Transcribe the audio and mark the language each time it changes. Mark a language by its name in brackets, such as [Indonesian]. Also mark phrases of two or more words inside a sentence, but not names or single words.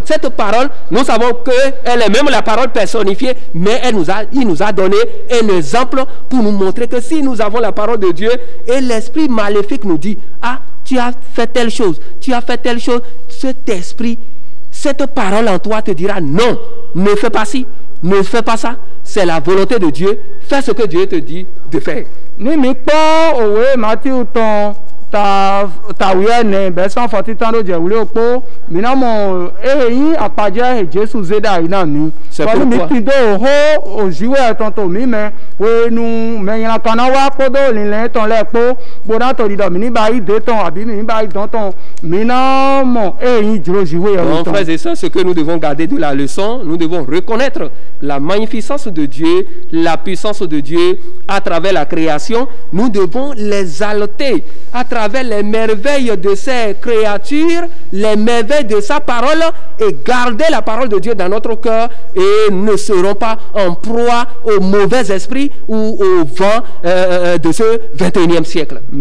[French] Cette parole, nous savons qu'elle est même la parole personnifiée, mais il nous a donné un exemple pour nous montrer que si nous avons la parole de Dieu et l'esprit maléfique nous dit, ah, tu as fait telle chose, tu as fait telle chose, cet esprit, cette parole en toi te dira, non, ne fais pas ci, ne fais pas ça. C'est la volonté de Dieu. Fais ce que Dieu te dit de faire. [Fon] Ni mi kpɔ òwe Matthieu tɔn ta wiene bɛsɔn fɔti tɔn do jɛ wuli okpo mina mɔ eyi akpadze Jesu zeda yi na mi. Kɔni mi ti do ho oziwe tɔn to mi mɛ wenu mɛnyina kana wa kpodo lilɛ tɔn lɛ kpo gbona to di dɔ mi ni ba yi de tɔn abi mi ni ba yi dɔn tɔn mina mɔ eyi dzro ziwe yɛ tɔn. [French] Frères et sœurs, ce que nous devons garder de la leçon, nous devons reconnaître la magnificence de Dieu, la puissance de Dieu à travers la création. Nous devons les exalter à travers les merveilles de ces créatures, les merveilles de sa parole, et garder la parole de Dieu dans notre cœur, et ne serons pas en proie au mauvais esprit ou au vent de ce 21e siècle.